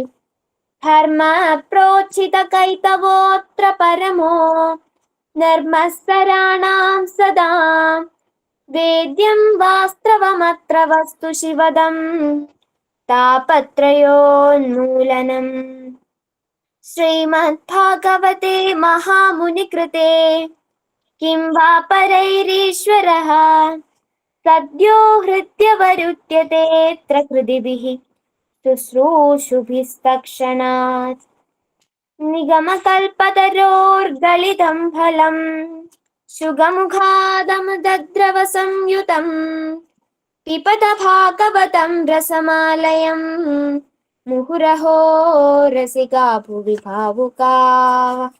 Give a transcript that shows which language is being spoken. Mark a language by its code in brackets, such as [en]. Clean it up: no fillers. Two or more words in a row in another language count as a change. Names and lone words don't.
[sa] ധർമ്മ പ്രോച്ചിതകൈതവോത്ര പരമോ നർമ്മസ്സരാണാം സദാ വേദ്യം വാസ്തവമത്ര വസ്തു ശിവദം താപത്രയോന്മൂലനം. श्रीमद्भागवते महामुनिकृते किं वा परैरीश्वरः सद्यो हृद्यवरुध्यतेऽत्र कृतिभिः शुश्रूषुभिस्तक्षणात् निगमकल्पतरोर्गलितं फलम् शुगमुखादमुदद्रवसंयुतम् पिबत भागवतं रसमालयम् मुहुरहो रसिका भुवि भावुकाः